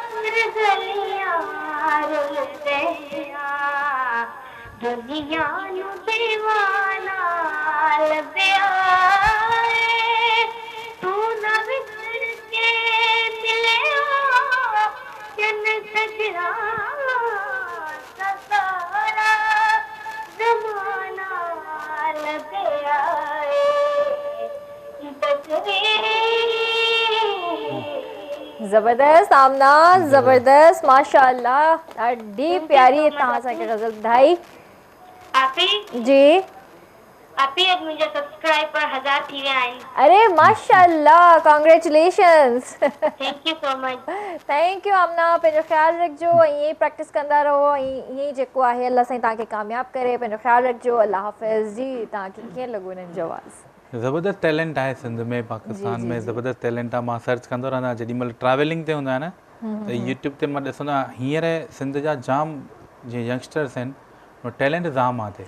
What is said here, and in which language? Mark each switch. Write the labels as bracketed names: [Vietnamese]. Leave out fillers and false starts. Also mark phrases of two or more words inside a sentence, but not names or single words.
[Punjabi] ਦੁਨੀਆ ਨੂੰ ਦੀਵਾਨਾ ਲੱਭਿਆ ਤੂੰ ਨਾ ਵਿਸਰ ਕੇ ਮਿਲਿਆ ਜਨ ਸੱਜਣਾ ਸਾਰਾ ਜ਼ਮਾਨਾ ਲੱਭਿਆ [Sindhi] जबरदस्त आमना, जबरदस्त, माशाअल्लाह, ॾाढी प्यारी तव्हां असांखे गज़ल ॿुधाई। आपी जी आपी अॼु मुंहिंजा सब्सक्राइबर 1000 थी विया आहिनि। अरे माशाअल्लाह, कॉन्ग्रेचुलेशंस। [English] Thank you so much. Thank you [Sindhi] आमना, पंहिंजो ख़्यालु रखिजो ऐं ईअं ई प्रैक्टिस कंदा रहो ऐं ईअं ई जेको आहे अल्लाह साईं तव्हांखे कामयाबु करे। पंहिंजो ख़्यालु रखिजो। अल्लाह हाफ़िज़। जी तव्हांखे कीअं लॻो हिननि जो आवाज़? ज़बरदस्त टैलेंट आहे सिंध में, पाकिस्तान में ज़बरदस्त टैलेंट आहे। मां सर्च कंदो रहंदो आहियां जेॾी महिल ट्रैवलिंग ते हूंदो आहे न, त यूट्यूब ते मां ॾिसंदो आहियां हींअर सिंध जा जाम जीअं यंगस्टर्स आहिनि, उहो टैलेंट जाम आहे।